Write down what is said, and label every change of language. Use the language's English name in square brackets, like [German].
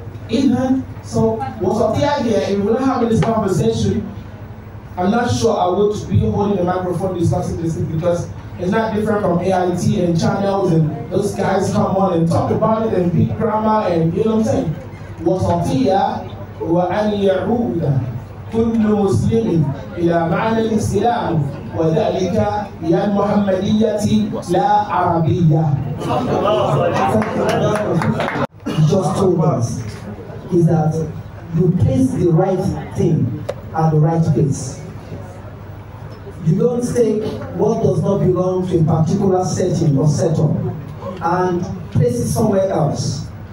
[Arabic] إذا [English] so وسطية here, if we're not having this conversation, I'm not sure I would be holding the microphone discussing this thing because it's not different from AIT and channels and those guys come on and talk about it and big grammar and you know what I'm saying. [Arabic] وسطية وأن يعود كل مسلم إلى معنى الإسلام وذلك هي المحمدية لا عربية. [English] Just told us is that you place the right thing at the right place. You don't take what does not belong to a particular setting or setup and place it somewhere else.